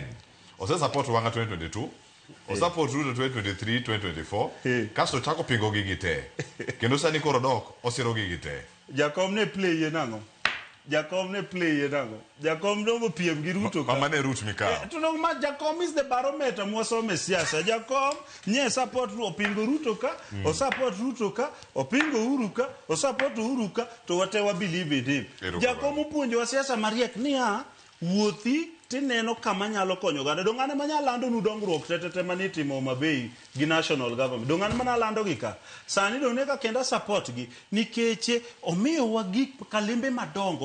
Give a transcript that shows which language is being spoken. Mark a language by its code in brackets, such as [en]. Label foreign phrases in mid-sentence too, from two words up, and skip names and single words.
[luo] Ose-support Wanga 2022, ose-support Ruto 2023, 2024, kasto chako pingo gigi te. Kendo sani koro dok osiro gigi te. Jakom ne play ye nango. Jakom dongo piem gi Ruto ka. Mama ne Ruto mikao. To no ma Jakom [en] is the barometer [luo] mwasome siasa. Jakom nye support opingo Ruto ka, o support Ruto ka, opingo Uhuru ka, o support Uhuru ka, [en] to whatever believe in him. [luo] Jakom opuonjowa siasa mariek niya, wuothi tineno kama nyalo konyo ganda. Dongane manya lando nu dongruok tete manitimo Mabei gi [en] national government. [luo] Dongane mana lando gi ka. Sani donge ka kenda support gi nikeche omiyo wa gik kalembe madongo.